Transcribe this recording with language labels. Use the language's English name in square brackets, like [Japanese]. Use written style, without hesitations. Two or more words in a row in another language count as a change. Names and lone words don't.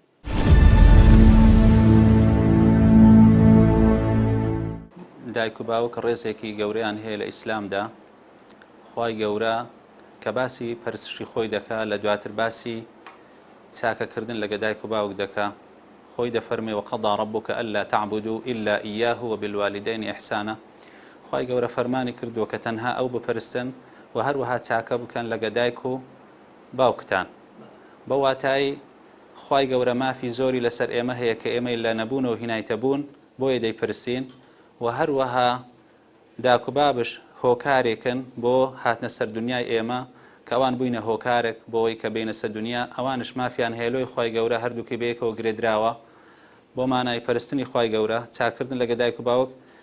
[Central Kurdish] دایک و باوک ڕێزێکی گەورەیان هەیە لە ئیسلامدا خوای گەورە کە باسی پەرستشی خۆی دەکا لە دواتر باسی چاکەکردن لەگە دایک و باوک دەکا خۆی دەفەرمێ [Arabic] وقەضا ربک ئەلا تعبدوا إلا إياه وبالوالدين إحسانا [Central Kurdish] خوای گەورە فەرمانی کردووە کە تەنها ئەو بپەرستن و هەروەها چاکە بکەن لەگە دایک و باوکتان بە واتای خوای گەورە مافی زۆری لەسەر ئێمە هەیە کە ئێمەی لە نەبوونەوە هینایتە بوون بۆیە دەیپرسین و هەروەها داک و بابش هۆکارێکن بۆ هاتنە سەر دنیای ئێمە کە ئەوان بووینە هۆکارێک بۆەوەی کە بینە سەر دنیا ئەوانش مافیان هێلۆی خوای گەورە هەردووکە بەیەکەوە گرێدراوە بۆ مانای پەرستنی خوای گەورە چاکردن لەگە دایک و باوک